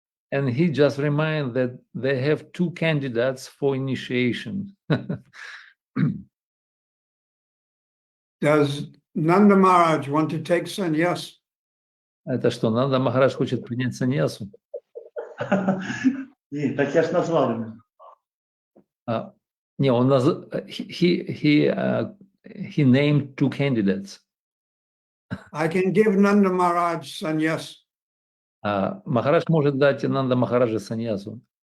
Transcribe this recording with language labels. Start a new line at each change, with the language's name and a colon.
English: And he just reminded that they have two candidates for initiation. Does Nanda Maharaj want to take sannyas?
Russian: Это что, Нанда Махарадж хочет принять саньясу? Нет, так я ж назвал его. Не, он
English: he named two candidates. I can give Nanda Maharaj sannyas.
Russian: Махарадж может дать Нанда Махараджа саньясу.